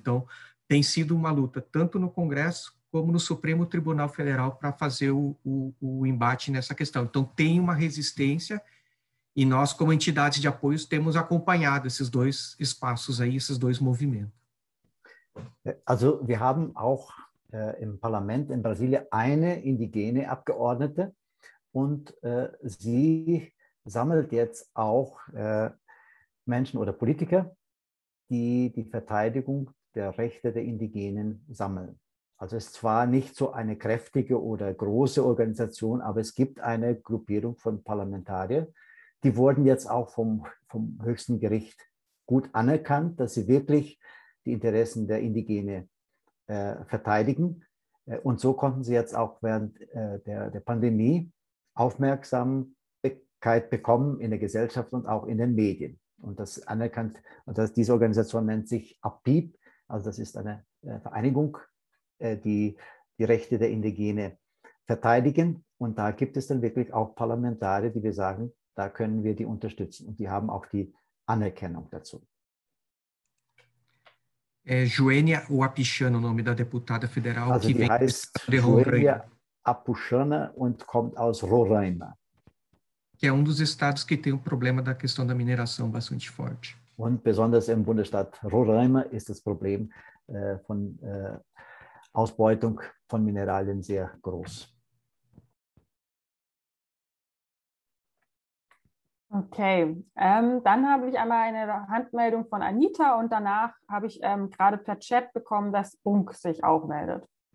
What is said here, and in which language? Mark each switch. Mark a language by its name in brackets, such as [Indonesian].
[Portuguese] Então, tem sido uma luta tanto no Congresso como no Supremo Tribunal Federal para fazer o embate nessa questão. Então, tem uma resistência e nós, como entidades de apoio, temos acompanhado esses dois espaços aí, esses dois movimentos. [German] Also wir haben auch im Parlament in Brasilien eine indigene Abgeordnete, und sie sammelt jetzt auch Menschen oder Politiker, die die Verteidigung der Rechte der Indigenen sammeln. Also es ist zwar nicht so eine kräftige oder große Organisation, aber es gibt eine Gruppierung von Parlamentariern, die wurden jetzt auch vom höchsten Gericht gut anerkannt, dass sie wirklich die Interessen der Indigene verteidigen. Und so konnten sie jetzt auch während der Pandemie Aufmerksamkeit bekommen in der Gesellschaft und auch in den Medien. Und das anerkannt, und diese Organisation nennt sich APIB, also das ist eine Vereinigung, die die Rechte der Indigene verteidigen. Und da gibt es dann wirklich auch Parlamentarier, die wir sagen, da können wir die unterstützen. Und die haben auch die Anerkennung dazu. [Portuguese] É Joênia Wapichana, o nome da deputada federal, [German] Also [Portuguese] que [German] die [Portuguese] vem do [German] heißt [Portuguese] estado de Roraima, [German] Joênia Wapichana und kommt aus Roraima. [Portuguese] que é um dos estados que tem o problema da questão da mineração bastante forte. [German] Und besonders im Bundesstaat Roraima ist das Problem von Ausbeutung von Mineralien sehr groß. Okay, dann habe ich einmal eine Handmeldung von Anita und danach habe ich gerade per Chat bekommen, dass Bunk sich auch meldet.